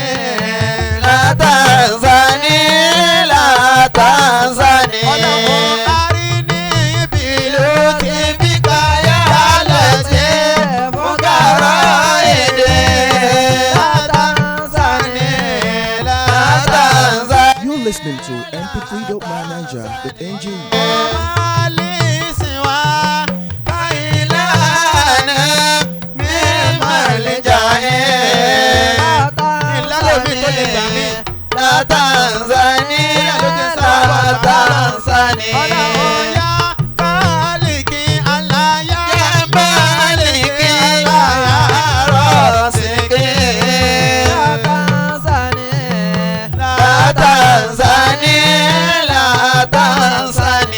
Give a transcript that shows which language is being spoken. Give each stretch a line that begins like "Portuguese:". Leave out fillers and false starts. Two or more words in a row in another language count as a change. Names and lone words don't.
Yoruba: látàǹsàní látàǹsàní. ọlọ́run arí ní ìbílú tí bí káyà lẹ́tí fún kàrọ̀ èdè. látàǹsàní látàǹsàní.
English: You're listening to mp3.mynaija.ng.
Yoruba: látàǹsàní látàǹsàní. ọlọ́run yá kálíkì aláyá Kálíkì rọ̀ṣìkì. látàǹsàní látàǹsàní látàǹsàní.